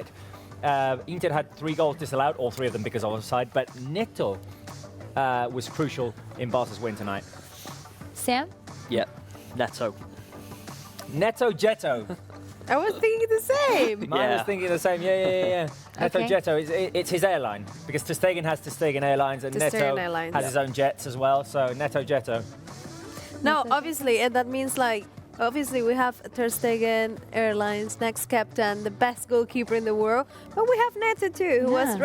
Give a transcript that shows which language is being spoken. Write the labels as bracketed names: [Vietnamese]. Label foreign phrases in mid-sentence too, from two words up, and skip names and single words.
[English] Inter had 3 goals disallowed, all 3 of them because of offside, but Neto was crucial in Barca's win tonight. Sam? Yeah, Neto. Neto Jetto. I was thinking the same. I was thinking the same. Yeah. Neto Okay. Jetto, it's his airline, because Ter Stegen has Ter Stegen Airlines, and Ter Stegen Neto Airlines. has his own jets as well, so Neto Jetto. No, obviously, and that means like, obviously we have Ter Stegen Airlines, next captain, the best goalkeeper in the world, but we have Neto too, who was